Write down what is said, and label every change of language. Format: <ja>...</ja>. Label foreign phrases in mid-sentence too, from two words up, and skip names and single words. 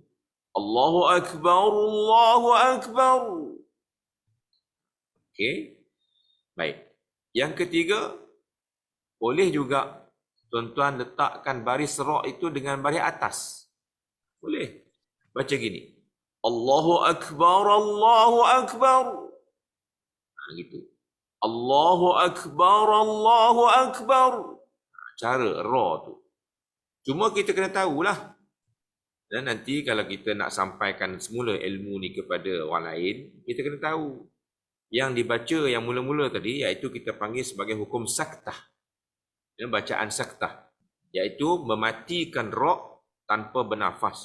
<ar>Allahu Akbar, Allahu Akbar.</ar> <ms>Okey. Baik. Yang ketiga, boleh juga tuan-tuan letakkan baris ra itu dengan baris atas. Boleh. Baca gini.</ms> <ar>Allahu Akbar, Allahu Akbar.</ar> <ms>Gitu.</ms> <ar>Allahu Akbar, Allahu Akbar.</ar> <ms>Cara ra tu. Cuma kita kena tahulah. Dan nanti kalau kita nak sampaikan semula ilmu ni kepada orang lain, kita kena tahu. Yang dibaca yang mula-mula tadi, iaitu kita panggil sebagai hukum saktah. Ya, bacaan saktah. Iaitu mematikan ra tanpa bernafas.</ms>